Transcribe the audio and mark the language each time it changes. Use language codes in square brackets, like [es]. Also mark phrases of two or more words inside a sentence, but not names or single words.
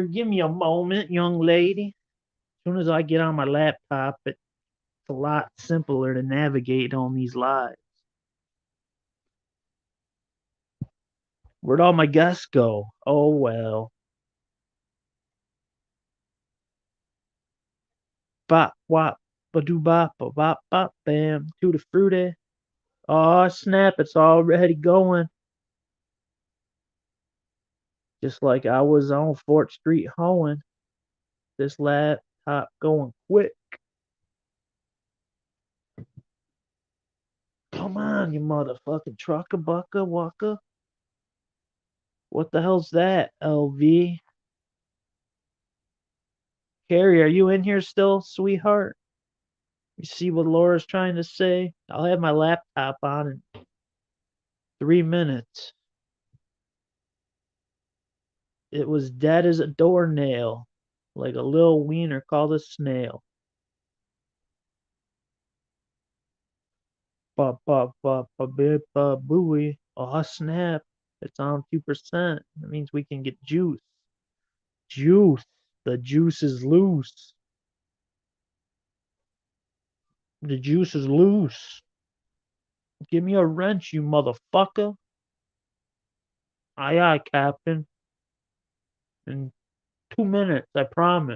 [en] Give me a moment, young lady. As soon as I get on my laptop, it's a lot simpler to navigate on these lives. Where'd all my guests go? Oh well. Bop wop ba doo bop ba bop bop bam tutti frutti. Oh snap! It's already going. Just like I was on Fort Street hoeing. This laptop going quick. Come on, you motherfucking trucker bucker wucker. What the hell's that, LV? Carrie, are you in here still, sweetheart? You see what Laura's trying to say? I'll have my laptop on in 3 minutes. It was dead as a doornail, like a little wiener called a snail. Ba ba ba ba ba ba booey. Oh snap! It's on 2%. That means we can get juice. Juice. The juice is loose. The juice is loose. Give me a wrench, you motherfucker. Aye aye, Captain. In 2 minutes, I promise.